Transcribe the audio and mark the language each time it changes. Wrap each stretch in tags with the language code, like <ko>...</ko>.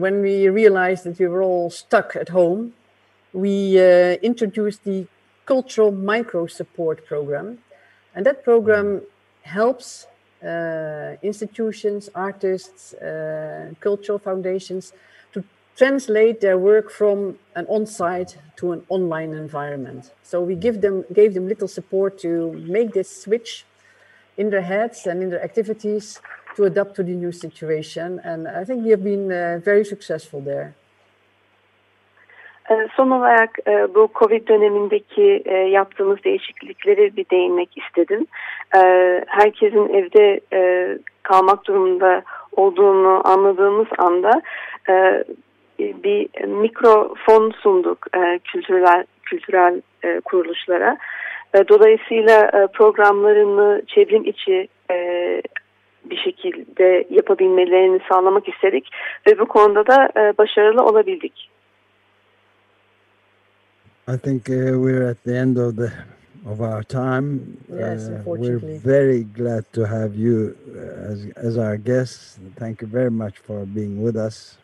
<en>When we realized that we were all stuck at home, we introduced the cultural micro support program, and that program helps institutions, artists, cultural foundations to translate their work from an on-site to an online environment. So we gave them little support to make this switch in their heads and in their activities to adapt to the new situation. And I think we have been very successful there.</en> <tr>Son olarak bu COVID dönemindeki yaptığımız değişikliklere bir değinmek istedim. Herkesin evde kalmak durumunda olduğunu anladığımız anda bir mikrofon sunduk kültürel kuruluşlara. Dolayısıyla programlarını çevrim içi bir şekilde yapabilmelerini sağlamak istedik ve bu konuda da başarılı olabildik.</tr> <en>I think we're at the end of the of our time. Yes, unfortunately. We're very glad to have you as our guest. Thank you very much for being with us.</en>